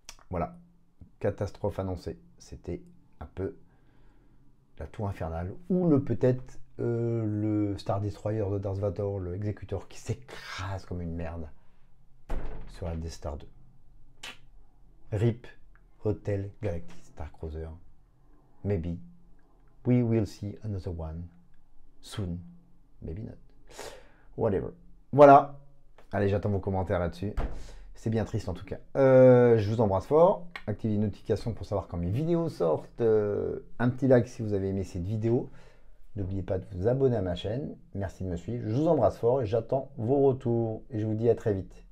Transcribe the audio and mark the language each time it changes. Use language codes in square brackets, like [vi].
[fr] Voilà, catastrophe annoncée. C'était un peu la tour infernale ou peut-être le Star Destroyer de Darth Vader, le exécuteur qui s'écrase comme une merde sur la Death Star 2. [en] RIP. Hotel Galactic Star Cruiser. Maybe we will see another one soon. Maybe not. Whatever. [fr] Voilà. Allez, j'attends vos commentaires là-dessus. C'est bien triste en tout cas. Je vous embrasse fort. Activez les notifications pour savoir quand mes vidéos sortent. Un petit like si vous avez aimé cette vidéo. N'oubliez pas de vous abonner à ma chaîne. Merci de me suivre. Je vous embrasse fort et j'attends vos retours. Et je vous dis à très vite.